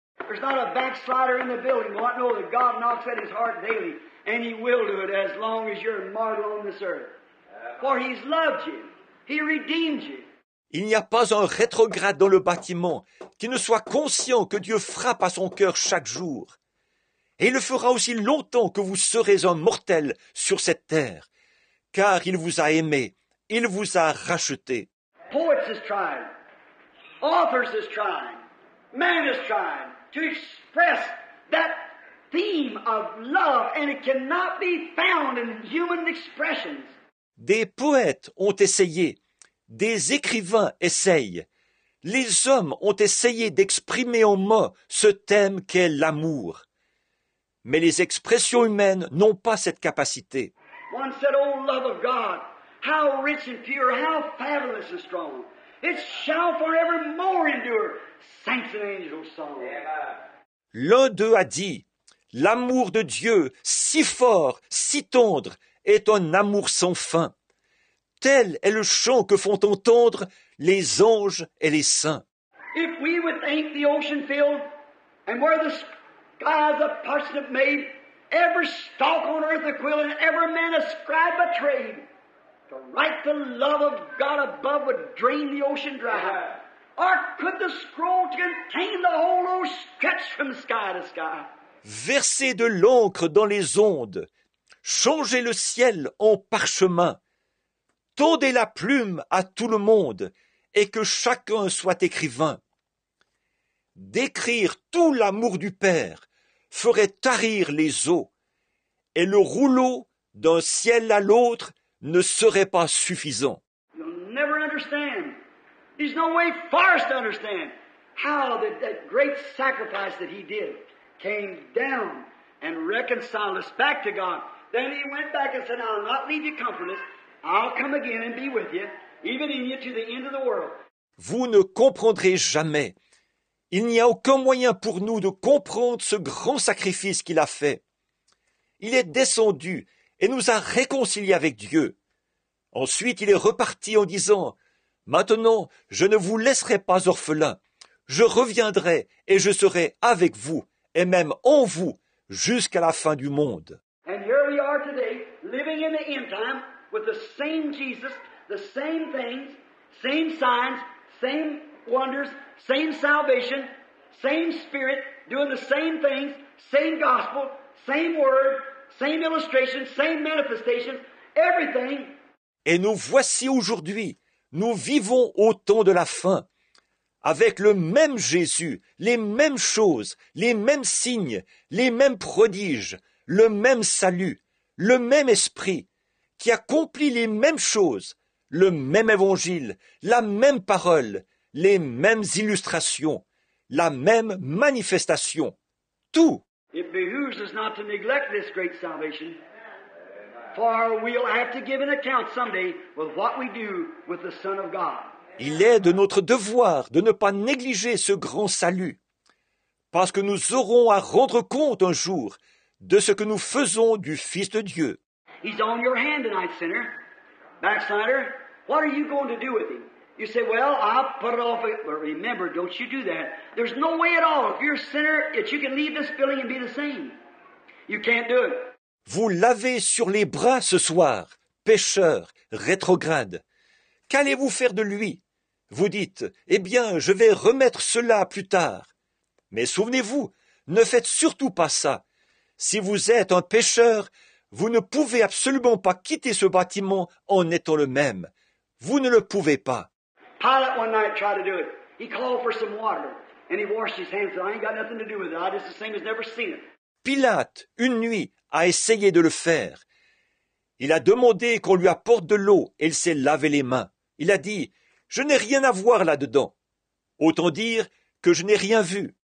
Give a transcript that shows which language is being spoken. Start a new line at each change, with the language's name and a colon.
English: There's not a backslider in the building who won't know that God knocks at his heart daily, and he will do it as long as you're mortal on this earth. For he's loved you. He redeemed you.
French: Il n'y a pas un rétrograde dans le bâtiment qui ne soit conscient que Dieu frappe à son cœur chaque jour. Et il le fera aussi longtemps que vous serez un mortel sur cette terre, car il vous a aimé, il vous a racheté.
English: Poets is trying. Authors is trying. Man is trying to express that theme of love, and it cannot be found in human expressions.
French: Des poètes ont essayé, des écrivains essayent, les hommes ont essayé d'exprimer en mots ce thème qu'est l'amour. Mais les expressions humaines n'ont pas cette capacité.
English: One said, "Oh, love of God, how rich and pure, how fabulous and strong. It shall forevermore endure. Saints and angels song."
French: L'un d'eux a dit, l'amour de Dieu, si fort, si tendre, est un amour sans fin. Tel est le chant que font entendre les anges et les saints.
English: If we would think the ocean filled, and where the skies a parsnip made, every stalk on earth a quill, and every man a scribe a trade, to write the love of God above would drain the ocean dry. Or could the scroll contain the whole earth stretched from sky to sky?
French: Verser de l'encre dans les ondes, changer le ciel en parchemin, tondez la plume à tout le monde, et que chacun soit écrivain. D'écrire tout l'amour du Père ferait tarir les eaux, et le rouleau d'un ciel à l'autre ne serait pas suffisant.
English: You'll never understand. There's no way for us to understand how that great sacrifice that he did came down and reconciled us back to God. Then he went back and said, "I'll not leave you comfortless. I'll come again and be with you, even in you to the end of the world."
French: Vous ne comprendrez jamais. Il n'y a aucun moyen pour nous de comprendre ce grand sacrifice qu'il a fait. Il est descendu et nous a réconciliés avec Dieu. Ensuite, il est reparti en disant, « Maintenant, je ne vous laisserai pas orphelins. Je reviendrai et je serai avec vous, et même en vous, jusqu'à la fin du monde. »
English: And here we are today, living in the end time, with the same Jesus, the same things, same signs, same wonders, same salvation, same Spirit, doing the same things, same gospel, same word, same illustration, same manifestation, everything.
French: Et nous voici aujourd'hui, nous vivons au temps de la fin, avec le même Jésus, les mêmes choses, les mêmes signes, les mêmes prodiges, le même salut, le même esprit, qui accomplit les mêmes choses, le même évangile, la même parole, les mêmes illustrations, la même manifestation, tout.
English: It behooves us not to neglect this great salvation, for we'll have to give an account someday with what we do with the Son of God.
French: Il est de notre devoir de ne pas négliger ce grand salut, parce que nous aurons à rendre compte un jour de ce que nous faisons du Fils de Dieu.
English: He's on your hand tonight, sinner. Backslider, what are you going to do with him? You say, well, I'll put it off. But remember, don't you do that. There's no way at all, if you're a sinner, that you can leave this building and be the same. You can't do it.
French: Vous l'avez sur les bras ce soir, pécheur, rétrograde. Qu'allez-vous faire de lui? Vous dites, eh bien, je vais remettre cela plus tard. Mais souvenez-vous, ne faites surtout pas ça. Si vous êtes un pécheur, vous ne pouvez absolument pas quitter ce bâtiment en étant le même. Vous ne le pouvez pas.
English: Pilate one night tried to do it. He called for some water, and he washed his hands. I ain't got nothing to do with it. I just the same as never seen it.
French: Pilate, une nuit, a essayé de le faire. Il a demandé qu'on lui apporte de l'eau et il s'est lavé les mains. Il a dit, je n'ai rien à voir là-dedans. Autant dire que je n'ai rien vu.